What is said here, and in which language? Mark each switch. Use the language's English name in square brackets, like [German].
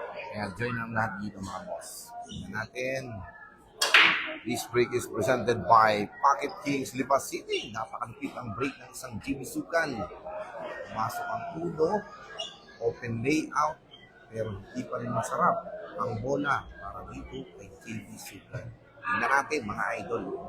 [Filipino] Kaya join ang lahat dito, mga boss. Tingnan natin. [English] This break is presented by Pocket Kings, Lipas City. [Filipino] Napakalupit ang break ng isang JB Sukan. Pumasok ang uno, open layout, pero hindi pa rin masarap ang bola para dito kay JB Sukan. Tingnan natin, mga idol.